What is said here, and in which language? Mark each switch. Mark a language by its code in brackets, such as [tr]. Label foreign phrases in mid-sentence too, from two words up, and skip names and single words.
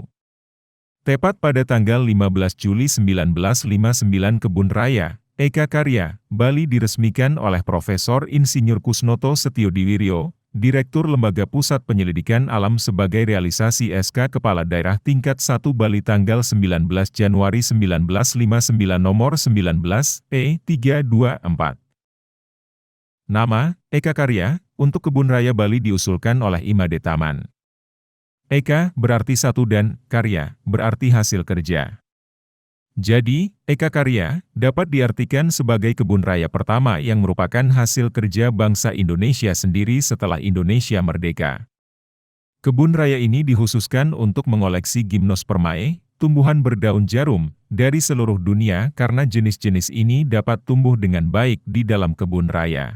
[id] Tepat pada tanggal 15 Juli 1959 Kebun Raya Eka Karya Bali diresmikan oleh Profesor Insinyur Kusnoto Setiodiwiryo, Direktur Lembaga Pusat Penyelidikan Alam sebagai realisasi SK Kepala Daerah Tingkat 1 Bali tanggal 19 Januari 1959 nomor 19 P324. Nama, Eka Karya, untuk Kebun Raya Bali diusulkan oleh Imade Taman. Eka berarti satu dan karya berarti hasil kerja. Jadi, Eka Karya dapat diartikan sebagai kebun raya pertama yang merupakan hasil kerja bangsa Indonesia sendiri setelah Indonesia merdeka. Kebun raya ini dikhususkan untuk mengoleksi Gymnospermae, tumbuhan berdaun jarum, dari seluruh dunia karena jenis-jenis ini dapat tumbuh dengan baik di dalam kebun raya.